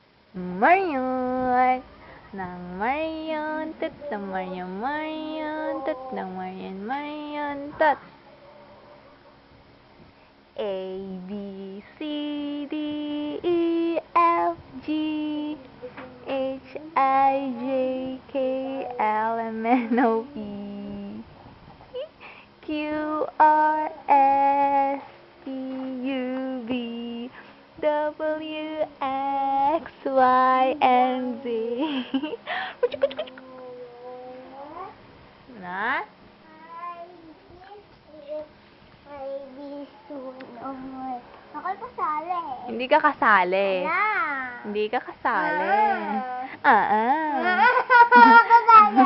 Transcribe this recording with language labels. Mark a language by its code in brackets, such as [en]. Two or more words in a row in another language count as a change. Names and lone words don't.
[en] Marion, ng Marion, tut ng Marion, Marion, tut ng Marion, Marion, tut. A, B, C, D, E, F, G, H, I, J, K, L, M, N, O, P, Q, R, S, T, U, V, W, X, Y, and Z. [tl] Na? Ako kasali. Hindi ka kasali. Wala. Hindi ka kasali. Kasali.